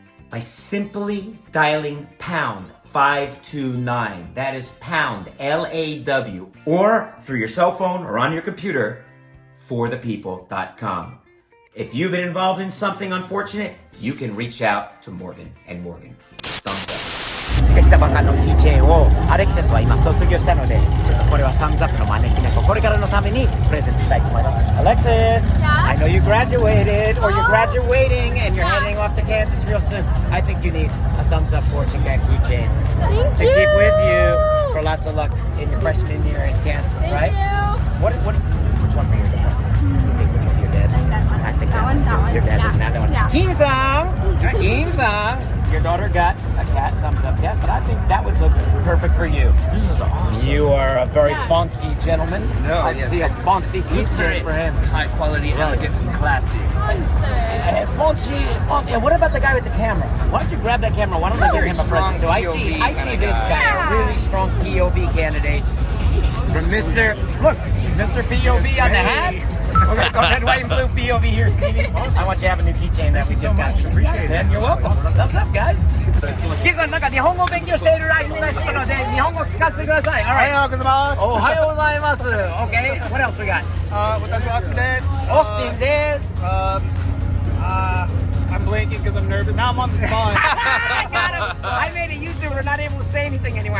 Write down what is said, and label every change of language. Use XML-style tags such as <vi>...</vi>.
<en>By simply dialing pound 529, that is pound LAW, or through your cell phone or on your computer, forthepeople.com. If you've been involved in something unfortunate, you can reach out to Morgan & Morgan. Thumbs up.</en> <ja>できたばかりのキーチェーンをアレクシスは今卒業したので、ちょっとこれはサムズアップの招き猫、これからのためにプレゼントしたいと思います。</ja> <en>Alexis, I know you graduated or you're graduating and you're heading off to Kansas real soon. I think you need a thumbs up fortune gang keychain to keep with you for lots of luck in your freshman year in Kansas, right? Which one for your dad? You think which one for your dad? I think that one too. Your dad doesn't have that one. Yeah. Kim-sung! Kim-sung! Your daughter got a cat, thumbs up cat, but I think that would look perfect for you. This is awesome. You are a very fancy gentleman. No, I yes. see a fancy keychain for him. High quality, elegant, and classy. Fancy. And what about the guy with the camera? Why don't you grab that camera? Why don't I give him a present too? I see this guy, a really strong POV candidate from Mr. POV on the hat. We're going to go red, white, and blue POV here, Stevie. I want you to have a new keychain that we just got. Appreciate it. You're welcome. Thumbs up, guys.</en> <ja>キ君なんか日本語を勉強しているらしいので日本語を聞かせてください。おはようございます。おはようございます。</ja> <en>Okay. What else we got?</en> <ja>私はオースティンです。オースティンです。</ja> <en>I'm blanking because I'm nervous. Now I'm on the spot. I got him. I made a YouTuber not able to say anything anywhere.</en>